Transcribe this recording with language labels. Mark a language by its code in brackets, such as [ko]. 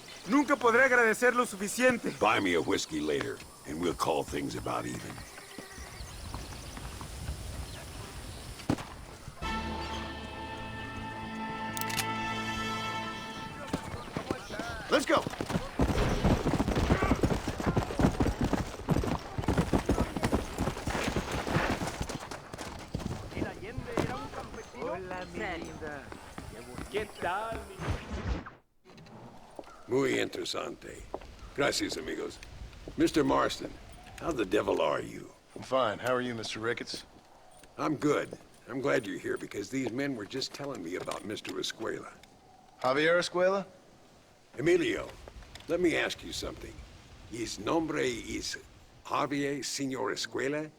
[es] Nunca podré agradecer lo suficiente. [en] Buy me a whiskey later, and we'll call things about even. Let's go. [es] ¿Qué tal? Muy interesante. Gracias, amigos. Mr. [en] Marston, how the devil are you? I'm fine. How are you, Mr. Ricketts? I'm good. I'm glad you're here because these men were just telling me about Mr. Escuela. Javier Escuela? Emilio, let me ask you something. His [es] nombre [en] is Javier Señor Escuela?